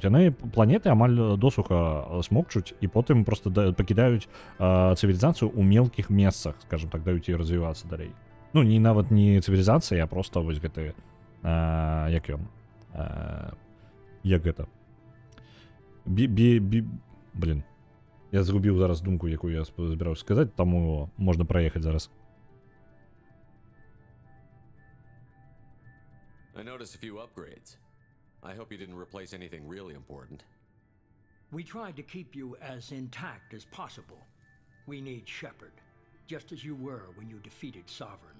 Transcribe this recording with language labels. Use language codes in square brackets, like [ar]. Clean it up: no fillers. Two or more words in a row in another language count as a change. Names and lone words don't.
[be] Яны планеты амаль досуха смокчуць і потым проста пакідаюць цывілізацыю ў мелкіх месцах, [ru] скажем так, [be] даюць ёй развівацца далей. Ну, не нават не цывілізацыя, а проста вось гэты, як ён, як гэта? Блин, я згубіў зараз думку, якую я збіраўся сказаць, таму можна праехаць зараз. [en] I noticed a few upgrades. I hope you didn't replace anything really important. We tried to keep you as intact as possible. We need Shepard, just as you were when you defeated Sovereign.